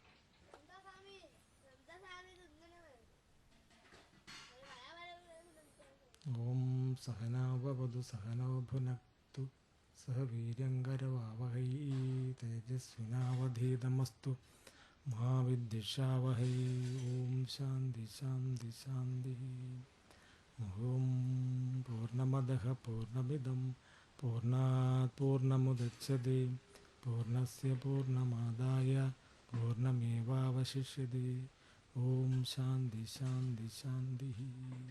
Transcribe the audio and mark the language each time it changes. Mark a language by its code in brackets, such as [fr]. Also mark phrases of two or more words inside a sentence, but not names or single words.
[sa] ഓം സഹനാവവതു സഹനോ ഭുനക്തു സഹ വീര്യങ്കരവാവഹൈ തേജസ്വിനാവധീതമസ്തു മാ വിദ്വിഷാവഹൈ. ഓം ശാന്തി ശാന്തി ശാന്തി. ഓം പൂർണ്ണമദഃ പൂർണ്ണമിദം പൂർണ്ണാത് പൂർണ്ണമുദച്യത്തെ പൂർണ്ണസ്യ പൂർണ്ണമാദായ പൂർണ്ണമേവാവശിഷ്യത്തെ. ഓം ശാന്തി ശാന്തി ശാന്തി.